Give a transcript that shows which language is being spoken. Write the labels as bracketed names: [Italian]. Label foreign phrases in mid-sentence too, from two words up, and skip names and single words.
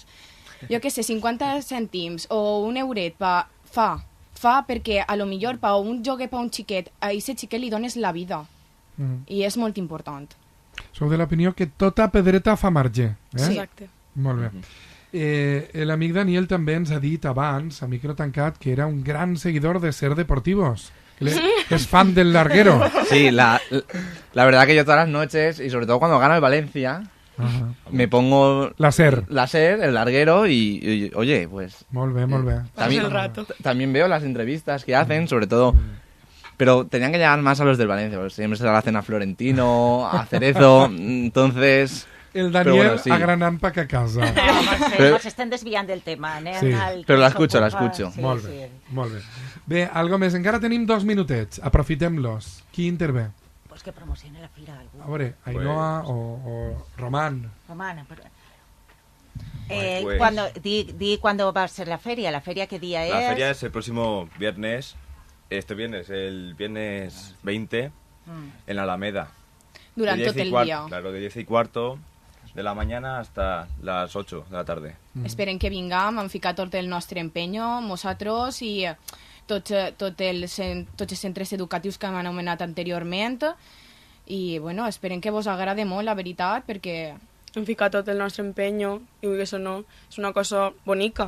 [Catalan] Jo què sé, 50 cèntims o un euret fa perquè a lo millor per un joguet per un xiquet, a aquest xiquet li dones la vida. I és molt important. Sou de l'opinió que tota pedreta fa marge. Sí. Exacte. Molt bé. L'amic Daniel també ens ha dit abans, a micro tancat, que era un gran seguidor de Ser Deportivos. Que es fan del larguero. [Spanish] Sí, la verdad que yo todas las noches, y sobre todo cuando gana el Valencia, me pongo la SER, el larguero, y oye, pues... [Catalan] Molt bé, molt bé. [Spanish] También veo las entrevistas que hacen, sobre todo... Pero tenían que llegar más a los del Valencia, porque siempre se la hacen a Florentino, a Cerezo, entonces... [Catalan] El Daniel bueno, sí. Agranant pa que casa. Ens estem desviant del tema. Sí. Però l'escucho. Sí, molt bé, molt bé. Bé, algo més. Encara tenim 2 minutets. Aprofitem-los. Qui intervé? [Spanish] Pues que promocione la [Catalan] fira algú. A veure, Ainhoa o Román. [Spanish] Román, ¿cuándo va a ser la feria? ¿La feria qué día es? La feria es el próximo viernes. Este viernes, el viernes 20, en la Alameda. [Catalan] Durant tot el dia. [Spanish] Claro, de 10:15 de la mañana hasta las 8 de la tarde. [Catalan] Esperem que vingam, hem ficat tot el nostre empenyo, nosaltres i tots els centres educatius que hem anomenat anteriorment, i bueno, esperem que vos agrade molt, la veritat, perquè... Hem ficat tot el nostre empenyo i vull que això no, és una cosa bonica.